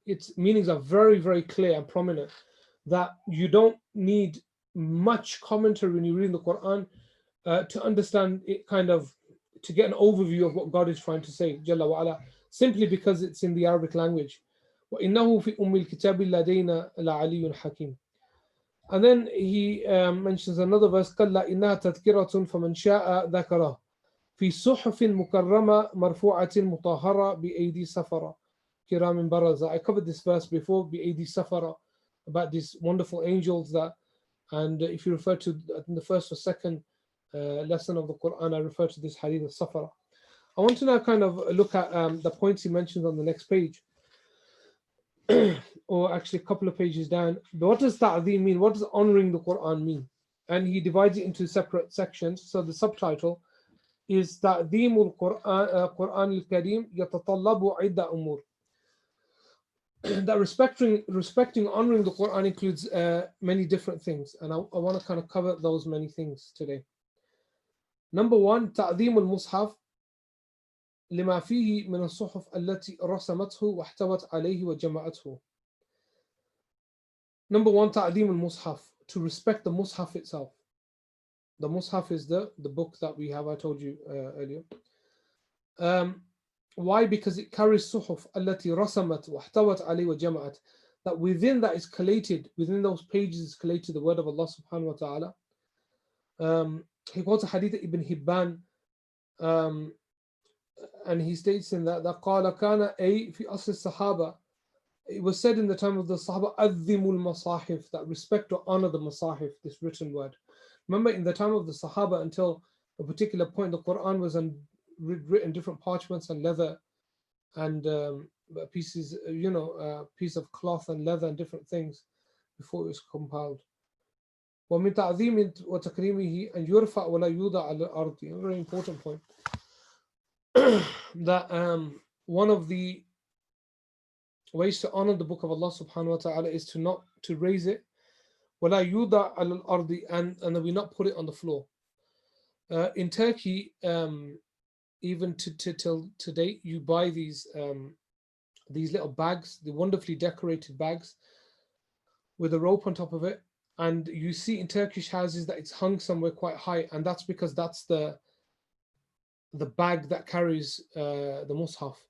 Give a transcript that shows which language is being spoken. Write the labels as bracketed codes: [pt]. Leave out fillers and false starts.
[en] Its meanings are very, very clear and prominent, that you don't need much commentary when you're reading the Quran to understand it, kind of to get an overview of what God is trying to say, Jalla wa ala, simply because it's in the Arabic language. [ar] وَإِنَّهُ فِي أُمِّ الْكِتَابِ لَدَيْنَا لَعَلِيٌّ حَكِيمٌ. [en] And then he mentions another verse, [ar] كَلَّا إِنَّهَا تَذْكِرَةٌ فَمَنْ شَاءَ ذَكَرَهُ فِي صُحُفٍ مُكَرَّمَةٍ مَرْفُوعَةٍ مُطَهَّرَةٍ بِأَيْدِي سَفَرَةٍ كِرَامٍ بَرَرَةٍ. [en] I covered this verse before, [ar] بِأَيْدِي سَفَرَةٍ, [en] about these wonderful angels that And if you refer to the first or second lesson of the Quran, I refer to this hadith of Safara. I want to now kind of look at the points he mentions on the next page, or actually a couple of pages down. But what does ta'zeem mean? What does honoring the Quran mean? And he divides it into separate sections. So the subtitle is [ar] تعظيم القرآن الكريم يتطلب عدة أمور. [en] That respecting, honoring the Quran includes many different things, and I want to kind of cover those many things today. Number one, [ar] تعظيم المصحف لما فيه من الصحف التي رسمته واحتوت عليه وجمعته. [en] Number one, [ar] تعظيم المصحف, [en] to respect the mushaf itself. The mushaf is the book that we have, I told you earlier. Why? Because it carries suhuf [ar] التي رسمت واحتوت عليه وجمعت. [en] That within that is collated, within those pages is collated the word of Allah subhanahu wa ta'ala. He quotes a hadith Ibn Hibban, and he states in that [ar] قال كان أي في أصل الصحابة, [en] it was said in the time of the Sahaba, [ar] أذموا المصاحف, [en] that respect or honor the masahif, this written word. Remember, in the time of the Sahaba, until a particular point, the Quran was written different parchments and leather and pieces, piece of cloth and leather and different things before it was compiled. [ar] ومن تعظيم وتكريمه أن يرفع ولا يوضع على الأرض. [en] A very important point. That one of the ways to honor the book of Allah subhanahu wa ta'ala is to raise it, [ar] ولا يوضع على الأرض, [en] and that we not put it on the floor. In Turkey, even till today, you buy these little bags, the wonderfully decorated bags with a rope on top of it, and you see in Turkish houses that it's hung somewhere quite high, and that's because that's the bag that carries the mushaf.